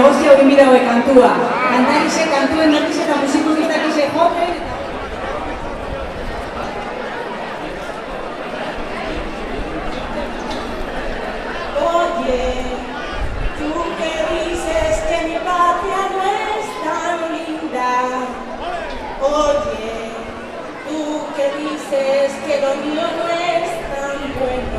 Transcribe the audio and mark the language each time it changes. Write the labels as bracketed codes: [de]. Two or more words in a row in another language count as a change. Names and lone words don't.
[eu] egin bidaue kantua. Kantarize, kantuen dakiz eta musikuk dakize joten. [es] Oye, tú que dices que mi patria no es tan linda. Oye, tú que dices que lo mío no es tan bueno.